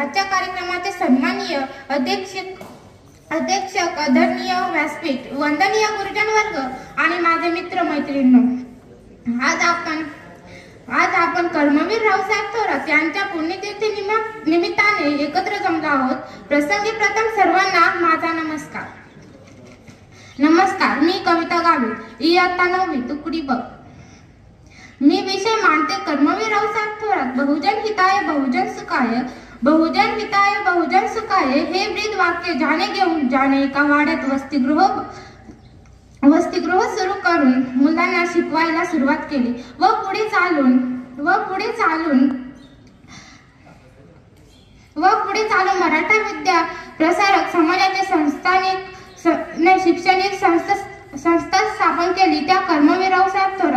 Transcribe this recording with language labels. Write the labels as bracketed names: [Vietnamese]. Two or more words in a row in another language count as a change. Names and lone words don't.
[Marathi] आजच्या कार्यक्रमाचे सन्माननीय अध्यक्षक, आदरणीय व्यासपीठ, वंदनीय गुरुजन वर्ग आणि माझे मित्र मैत्रिणींनो, आज आपण कर्मवीर रावसाहेब थोरात यांच्या पुण्यतिथी निमित्ताने एकत्र जमलो आहोत. प्रसंगी प्रथम सर्वांना माझा नमस्कार. मी कविता गावित, इयत्ता 9वी, तुकडी ब. मी विषय मांडते कर्मवीर रावसाहेब थोरात. [Sanskrit] बहुजन हिताय बहुजन सुखाय, बहुजन हिताय बहुजन सुखाय [Marathi] हे ब्रीद वाक्य ज्याने घेऊन ज्याने एका वाड्यात वसतिगृह सुरू करून मुलांना शिकवायला सुरुवात केली व पुढे चालून मराठा विद्या प्रसारक समाजाचे शैक्षणिक संस्था स्थापन केली, त्या कर्मवीर रावसाहेब थोरात.